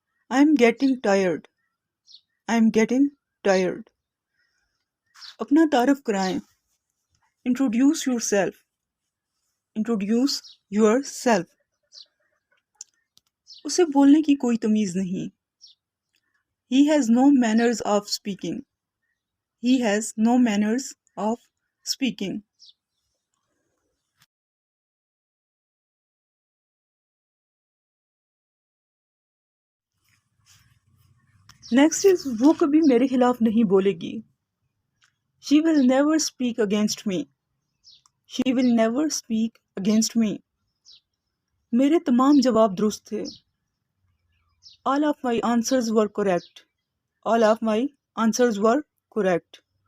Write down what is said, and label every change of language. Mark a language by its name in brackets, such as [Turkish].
[English] I'm getting tired. I'm getting tired. [Urdu] اپنا تعارف کرائیں. [English] Introduce yourself. Introduce yourself. [Urdu] اسے بولنے کی کوئی تمیز نہیں. [English] He has no manners of speaking. He has no manners of speaking. Next is [Urdu] وہ کبھی میرے خلاف نہیں بولے گی. [English] She will never speak against me. She will never speak against me. [Urdu] میرے تمام جواب درست تھے. [English] All of my answers were correct. All of my answers were correct.